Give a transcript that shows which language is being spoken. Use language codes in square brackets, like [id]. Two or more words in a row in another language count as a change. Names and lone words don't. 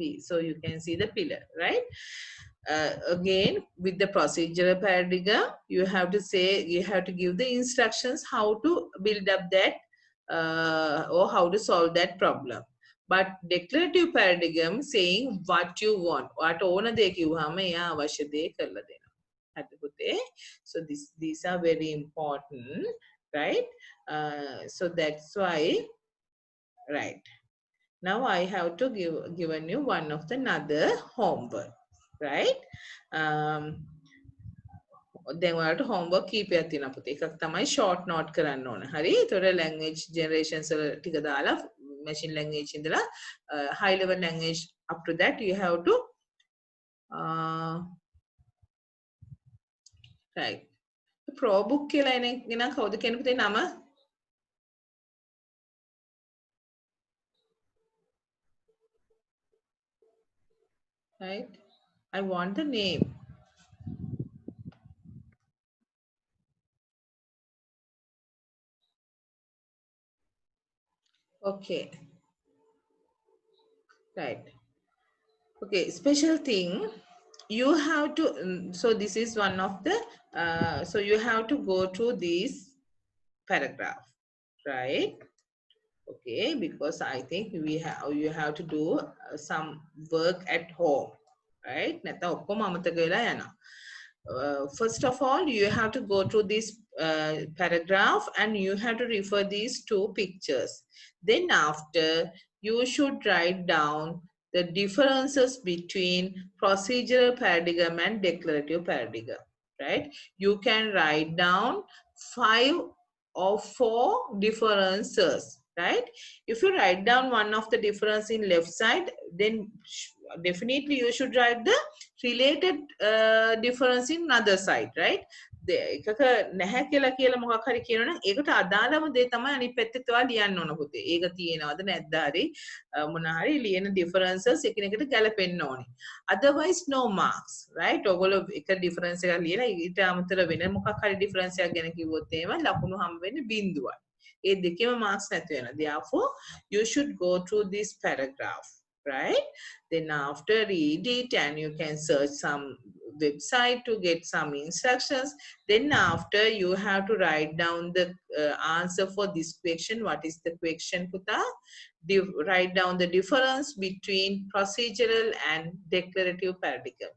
[en] So you can see the pillar, right? Again, with the procedural paradigm, you have to say, you have to give the instructions how to build up that or how to solve that problem. But declarative paradigm saying what you want. [si] What ඕන දේ කිව්වම එයා අවශ්‍ය දේ කරලා දෙනවා. හරි පුතේ? [en] So these are very important, right? So that's why, right. Now I have to given you one of the another homework. Right? [si] දැන් ඔයාලට homework කීපයක් තියෙනවා පුතේ. එකක් තමයි [en] short note [si] කරන්න ඕන. හරි? ඒතකොට [en] language generations [si] වල ටික දාලා [en] machine language ඉඳලා high level language up to that you have to right. [si] Pro book කියලා එන කවුද කියන පුතේ නම? [en] right? I want the name. Okay, right. Okay, special thing. You have to, so this is one of the, so you have to go to this paragraph, right? Okay, because I think you have to do some work at home, right? [si] නැත්නම් ඔක්කොම අමතක වෙලා යනවා. [en] First of all, you have to go to this paragraph and you have to refer these two pictures. Then after, you should write down the differences between procedural paradigm and declarative paradigm, right? You can write down 5 or 4 differences, right? If you write down one of the difference in left side, then definitely you should write the related difference in other side, right? [si] එකක නැහැ කියලා කියලා මොකක් හරි කියනවනම් ඒකට අදාළම දේ තමයි අනිත් පැත්තේ ඔයා ලියන්න ඕන පුතේ. ඒක තියෙනවද නැද්ද හරි මොන හරි ලියන differences එකිනෙකට ගැලපෙන්න ඕනේ. [en] Otherwise no marks, right? [si] ඔයගොල්ලෝ එක difference එකක් ලියලා ඊට අමතර වෙන මොකක් හරි difference එකක් ගැන කිව්වොත් එහෙම ලකුණු හම්බ වෙන්නේ බිඳුවයි. ඒ දෙකේම marks නැති වෙනවා. [en] Therefore you should go through this paragraph, right? Then after read it and you can search some website to get some instructions. Then after you have to write down the answer for this question. What is the question, Puta? Write down the difference between procedural and declarative paradigms.